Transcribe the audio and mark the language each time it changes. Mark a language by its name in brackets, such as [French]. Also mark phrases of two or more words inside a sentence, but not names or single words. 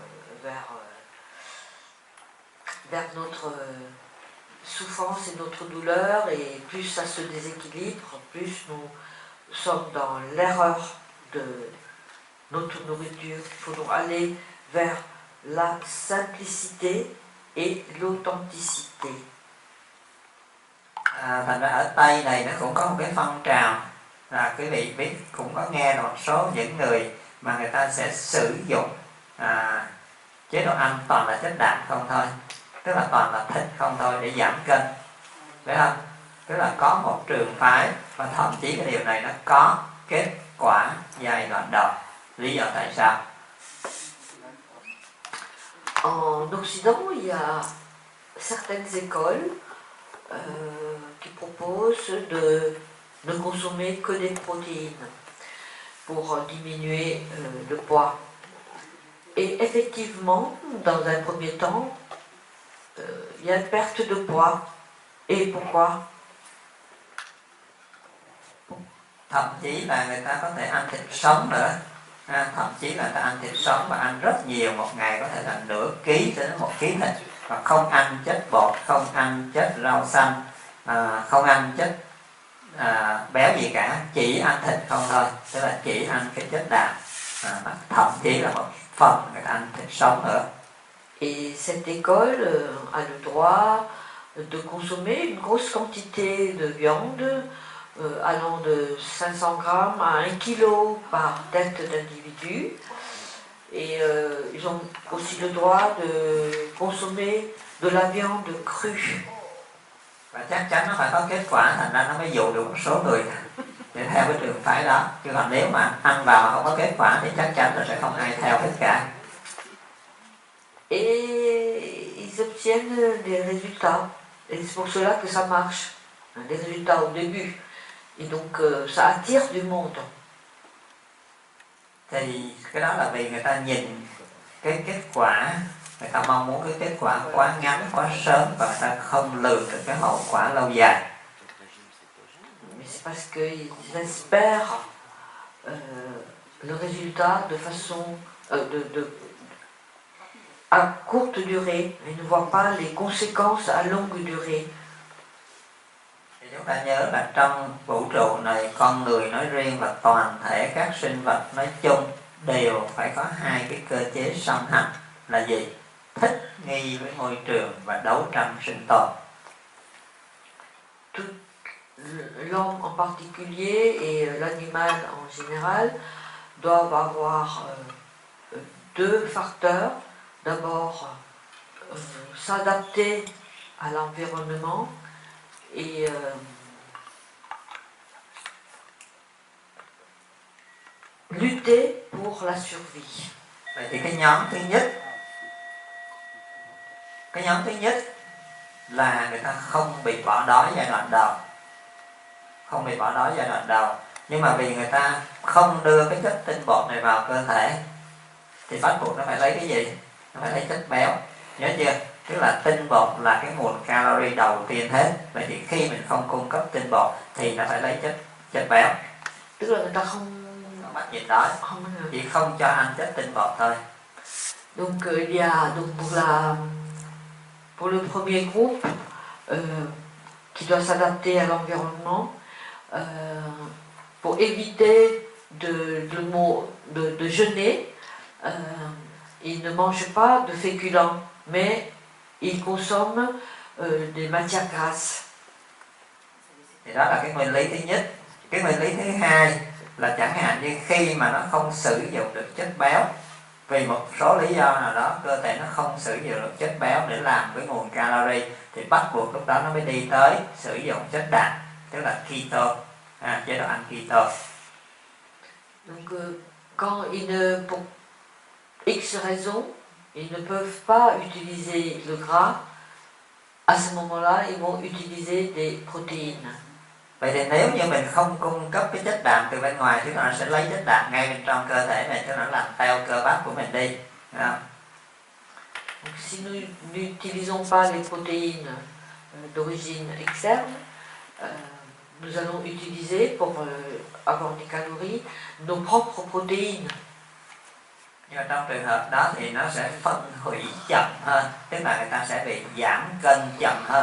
[French] vers notre souffrance et notre douleur, et plus ça se déséquilibre, plus nous sommes dans l'erreur de notre nourriture. Il faut donc aller vers la simplicité et l'authenticité. [Vietnamese] Thành ra ở Tây này nó cũng có một cái phong trào là quý vị biết, cũng có nghe một số những người mà người ta sẽ sử dụng chế độ ăn toàn là chất đạm không thôi, tức là toàn là thịt không thôi để giảm cân, phải không? Tức là có một trường phái và thậm chí cái điều này nó có kết quả giai đoạn đầu. Lý do tại sao? [French] En Occident, il y a certaines écoles qui proposent de ne consommer que des protéines pour diminuer le poids. Et effectivement, dans un premier temps, il y a une perte de poids. Et pourquoi? [Vietnamese] Thậm chí là người ta có thể ăn thịt sống nữa. Thậm chí là người ta ăn thịt sống và ăn rất nhiều, một ngày có thể là nửa ký đến 1 ký thịt, và không ăn chất bột, không ăn chất rau xanh, không ăn chất béo gì cả, chỉ ăn thịt không thôi, tức là chỉ ăn cái chất đạm, thậm chí là một phần người ta ăn thịt sống nữa. [French] Et cette école a le droit de consommer une grosse quantité de viande allant de 500 grammes à 1 kg par tête d'individu. Et ils ont aussi le droit de consommer de la viande crue. [Vietnamese] Và chắc chắn nó phải có kết quả, thành ra nó mới dụ được một số người để theo cái trường phái đó. Chứ còn nếu mà ăn vào mà không có kết quả thì chắc chắn là sẽ không ai theo hết cả. [French] Et ils obtiennent des résultats. Et c'est pour cela que ça marche. Des résultats au début. Et donc ça attire du monde. [Vietnamese] Thì cái đó là vì người ta nhìn cái kết quả, người ta mong muốn cái kết quả quá ngắn, quá sớm, và người ta không lường được cái hậu quả lâu dài. [French] Mais c'est parce qu'ils espèrent le résultat de façon à courte durée. Ils ne voient pas les conséquences à longue durée. [Vietnamese] Thì chúng ta nhớ là trong vũ trụ này, con người nói riêng và toàn thể các sinh vật nói chung đều phải có 2 cái cơ chế song hành, là gì? Thích nghi với môi trường và đấu tranh sinh tồn. [French] L'homme en particulier et l'animal en général doivent avoir 2 facteurs. D'abord, s'adapter à l'environnement et lutter pour la survie. [Vietnamese] Vậy thì cái nhóm thứ nhất là người ta không bị bỏ đói giai đoạn đầu, không bị bỏ đói giai đoạn đầu, nhưng mà vì người ta không đưa cái chất tinh bột này vào cơ thể thì bắt buộc nó phải lấy cái gì? Nó phải lấy chất béo, nhớ chưa? Tức là tinh bột là cái nguồn calorie đầu tiên hết. Vậy thì khi mình không cung cấp tinh bột thì nó phải lấy chất béo. Tức là người ta không bắt nhịn đói, chỉ không cho ăn chất tinh bột thôi. [French] Donc il y a donc pour le premier groupe qui doit s'adapter à l'environnement pour éviter de jeûner. Ils ne mangent pas de féculents, mais ils consomment des matières grasses. [Vietnamese] Thì đó là cái nguyên lý thứ nhất. Cái nguyên lý thứ hai là chẳng hạn như khi mà nó không sử dụng được chất béo, vì một số lý do nào đó cơ thể nó không sử dụng được chất béo để làm cái nguồn calorie, thì bắt buộc lúc đó nó mới đi tới sử dụng chất đạm, tức là keto, chế độ ăn keto. [French] Donc quand pour X raisons, ils ne peuvent pas utiliser le gras, à ce moment-là, ils vont utiliser des protéines. [Vietnamese] Vậy thì nếu như mình không cung cấp cái chất đạm từ bên ngoài, thì nó sẽ lấy chất đạm ngay bên trong cơ thể mình, cho nó làm teo cơ bắp của mình đi. [French] Donc, si nous n'utilisons pas les protéines d'origine externe, nous allons utiliser pour avoir des calories nos propres protéines. [Vietnamese] Nhưng mà trong trường hợp đó thì nó sẽ phân hủy chậm hơn, tức là người ta sẽ bị giảm cân chậm hơn.